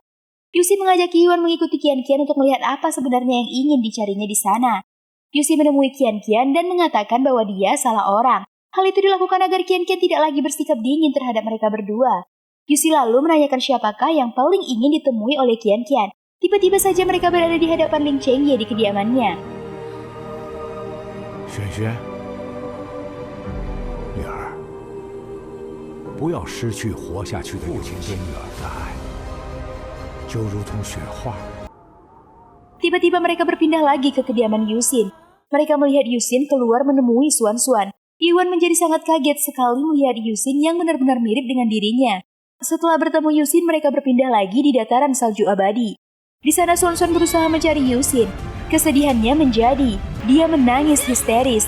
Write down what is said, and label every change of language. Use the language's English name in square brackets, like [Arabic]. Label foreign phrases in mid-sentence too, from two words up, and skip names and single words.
[Indonesian] Yuxi mengajak Yuan mengikuti Qian untuk melihat apa sebenarnya yang ingin dicarinya di sana. Yuxi menemui Qian dan mengatakan bahwa dia salah orang. Hal itu dilakukan agar Qian tidak lagi bersikap dingin terhadap mereka berdua. Yuxi lalu menanyakan siapakah yang paling ingin ditemui oleh Qian. Tiba-tiba saja mereka berada di hadapan Ling Chengye di kediamannya. [Chinese] 轩轩，女儿，不要失去活下去的父亲对女儿的爱，就如同雪花。 [Indonesian] Tiba-tiba mereka berpindah lagi ke kediaman Yuxin. Mereka melihat Yuxin keluar menemui Xuanxuan. Yuan menjadi sangat kaget sekali melihat Yuxin yang benar-benar mirip dengan dirinya. Setelah bertemu Yuxin, mereka berpindah lagi di dataran salju abadi. Di sana Xuanxuan berusaha mencari Yuxin. Kesedihannya menjadi, dia menangis histeris.